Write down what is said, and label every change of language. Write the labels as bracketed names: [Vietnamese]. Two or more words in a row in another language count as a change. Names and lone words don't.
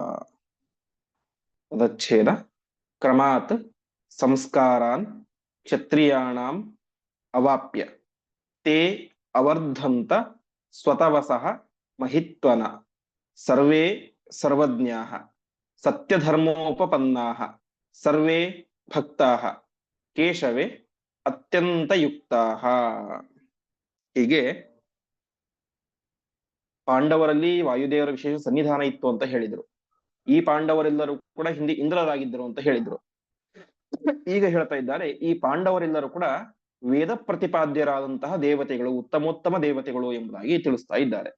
[Sanskrit] तदच्छेद क्रमात् संस्कारान् क्षत्रियाणाम् अवाप्य ते अवर्धन्त स्वतवसः महित्वना सर्वे सर्वज्ञाः सत्यधर्मोपपन्नाः सर्वे ಭಕ್ತಾಃ ಕೇಶವೇ ಅತ್ಯಂತ ಯುಕ್ತಾಃ. [Kannada] ಹೀಗೆ ಪಾಂಡವರಲ್ಲಿ ವಾಯುದೇವರ ವಿಶೇಷ ಸನ್ನಿಧಾನ ಇತ್ತು ಅಂತ ಹೇಳಿದ್ರು. ಈ ಪಾಂಡವರೆಲ್ಲರೂ ಕೂಡ ಹಿಂದೆ ಇಂದ್ರರಾಗಿದ್ದರು ಅಂತ ಹೇಳಿದ್ರು. ಈಗ ಹೇಳ್ತಾ ಇದ್ದಾರೆ ಈ ಪಾಂಡವರೆಲ್ಲರೂ ಕೂಡ ವೇದ ಪ್ರತಿಪಾದ್ಯರಾದಂತಹ ದೇವತೆಗಳು, ಉತ್ತಮೋತ್ತಮ ದೇವತೆಗಳು ಎಂಬುದಾಗಿ ತಿಳಿಸ್ತಾ ಇದ್ದಾರೆ.